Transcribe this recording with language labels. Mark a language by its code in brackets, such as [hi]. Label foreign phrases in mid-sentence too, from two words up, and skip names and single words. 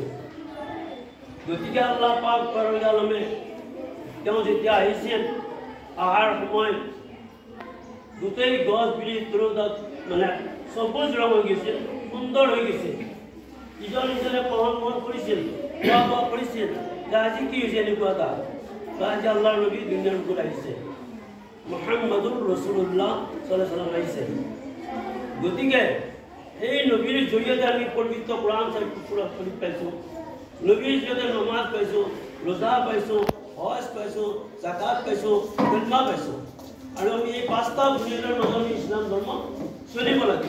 [as] গতিকে আল্লাহ পাক [ar] رب العالمين [as] তেওঁ যেতিয়া আহিছিল আহাৰ সময় গোটেই গছ বিৰিখ তৰুতাত মানে সবুজ ৰং হৈ গৈছিল, সুন্দৰ হৈ গৈছিল। ইজন ইজনে পহন কৰিছিল, খোৱা বোৱা কৰিছিল যে আজি কি হৈছে এনেকুৱা এটা, আজি আল্লাহৰ নবী দুনিয়াৰ ওপৰত আহিছে, [ar] محمد رسول الله صلى الله عليه وسلم [as] আহিছে। গতিকে এই নবীৰ জৰিয়তে আমি পবিত্ৰ কোৰআন শৰীফ পাইছোঁ, নবীৰ জৰিয়তে নমাজ পাইছোঁ, ৰোজা পাইছোঁ, হজ পাইছোঁ, জাকাত পাইছোঁ, কলমা পাইছোঁ। আৰু আমি এই 5টা বুনিয়াদৰ মাজত আমি ইছলাম ধৰ্ম চলিব লাগিব।